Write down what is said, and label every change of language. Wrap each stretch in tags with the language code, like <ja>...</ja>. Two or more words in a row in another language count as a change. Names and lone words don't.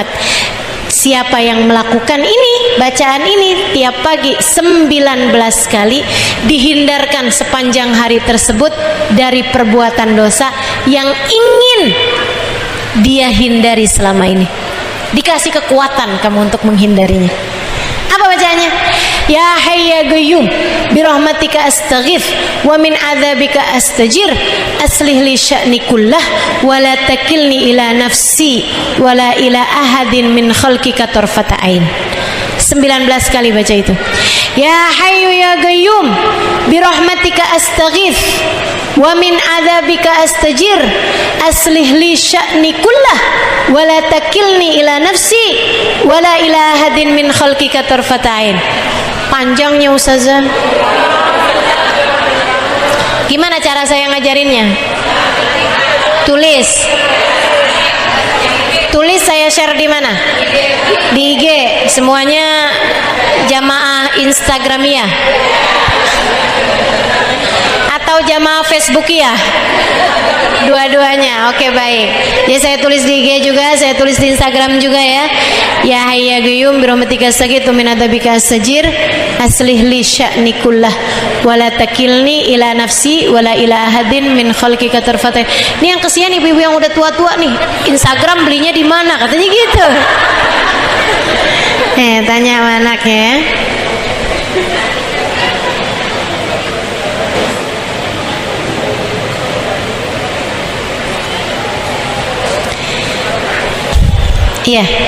<id>Siapa yang melakukan ini, bacaan ini tiap pagi 19 kali, dihindarkan sepanjang hari tersebut dari perbuatan dosa yang ingin dia hindari selama ini. Dikasih kekuatan kamu untuk menghindarinya. Apa bacaannya?</id> <ar>يا حي يا قيوم برحمتك أستغيث ومن عذابك أستجير أصلح لي شأني كله ولا تكلني إلى نفسي ولا إلى أحد من خلقك طرفة عين.</ar> <id>19 kali baca itu.</id> <ar>يا حي يا قيوم برحمتك أستغيث ومن عذابك أستجير أصلح لي شأني كله ولا تكلني إلى نفسي ولا إلى أحد من خلقك طرفة عين.</ar> <id>Panjangnya ustazah. Gimana cara saya ngajarinnya? Tulis saya share di mana? Di IG. Semuanya jamaah Instagramiyah atau jamaah Facebookiyah? Dua-duanya. Oke, baik. Ya, saya tulis di IG juga, saya tulis di Instagram juga ya.</id> <ar>يا حي يا قيوم برحمتك أستغيث من عذابك أستجير أصلح لي شأني كله ولا تكلني إلى نفسي ولا إلى أحد من خلقك طرفتين.</ar> <id>Ini yang kesian ibu-ibu yang udah tua-tua nih. Instagram belinya di mana? Katanya gitu. Tanya sama anaknya ya. Iya.</id>